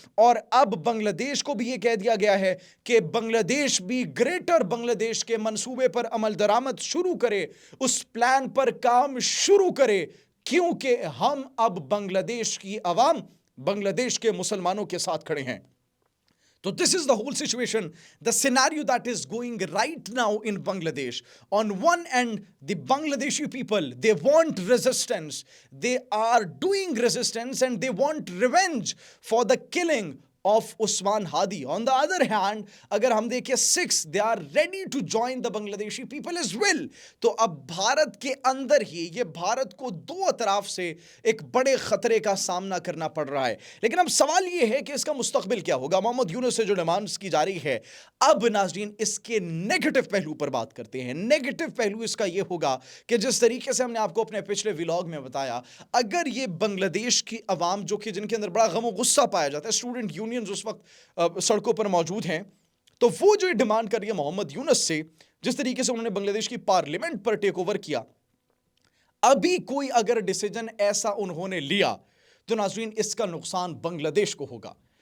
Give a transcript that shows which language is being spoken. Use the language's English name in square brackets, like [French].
[Hindi] और अब बांग्लादेश को भी यह कह दिया गया है कि बांग्लादेश भी ग्रेटर बांग्लादेश के मंसूबे पर अमल दरामद शुरू करे, उस प्लान पर काम शुरू करे, क्योंकि हम अब बांग्लादेश की अवाम, बांग्लादेश के मुसलमानों के साथ खड़े हैं। [English] So this is the whole situation, the scenario that is going right now in Bangladesh. On one end, the Bangladeshi people, they want resistance. They are doing resistance and they want revenge for the killing of Usman Hadi. On the other hand, [Hindi] अगर हम देखें [English] Sikhs, they are ready to join the Bangladeshi people as well. [Hindi] तो अब भारत के अंदर ही ये भारत को दो अतराफ से एक बड़े खतरे का सामना करना पड़ रहा है। लेकिन अब सवाल ये है कि इसका मुस्तकबिल क्या होगा। मोहम्मद यूनुस से जो डिमांड्स की जा रही है, अब नाज़रीन इसके नेगेटिव पहलू पर बात करते हैं। नेगेटिव पहलू इसका ये होगा कि जिस तरीके से हमने आपको अपने पिछले व्लॉग में बताया, अगर ये बांग्लादेश की अवाम जो कि जिनके अंदर बड़ा गम गुस्सा पाया जाता है, स्टूडेंट यूनियंस उस वक्त सड़कों पर मौजूद हैं, तो वो जो डिमांड कर रही है मोहम्मद यूनुस से, जिस तरीके से उन्होंने बांग्लादेश की पार्लियामेंट पर टेक ओवर किया, अभी कोई अगर डिसीजन ऐसा उन्होंने लिया तो नाज़रीन इसका नुकसान बांग्लादेश को होगा।